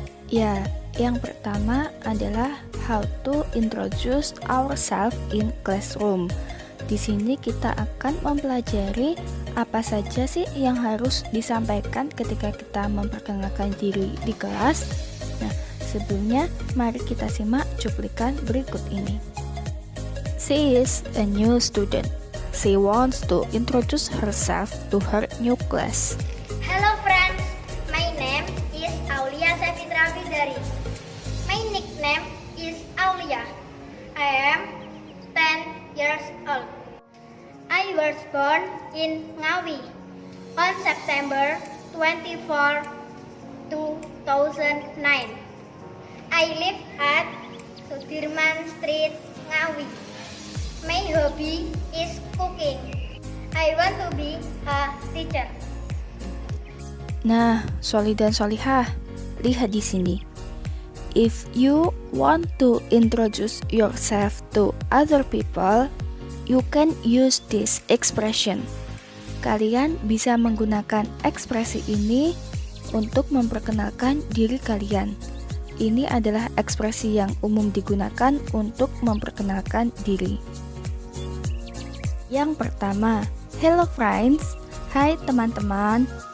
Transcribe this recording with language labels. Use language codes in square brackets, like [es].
[id] Ya, yang pertama adalah [en] how to introduce ourselves in classroom. [id] Di sini kita akan mempelajari apa saja sih yang harus disampaikan ketika kita memperkenalkan diri di kelas. Nah, sebelumnya mari kita simak cuplikan berikut ini. [en] She is a new student. She wants to introduce herself to her new class. Hello friends, my name is Aulia Safitra Widari. My nickname is Aulia. I am 10 years old. I was born in Ngawi on September 24, 2009. I live at Sudirman Street, Ngawi. My hobby is cooking. I want to be a teacher. [id] Nah, Soli dan Solihah, lihat di sini. [en] If you want to introduce yourself to other people, you can use this expression. [id] Kalian bisa menggunakan ekspresi ini untuk memperkenalkan diri kalian. Ini adalah ekspresi yang umum digunakan untuk memperkenalkan diri. Yang pertama, [en] hello friends, [id] hai teman-teman.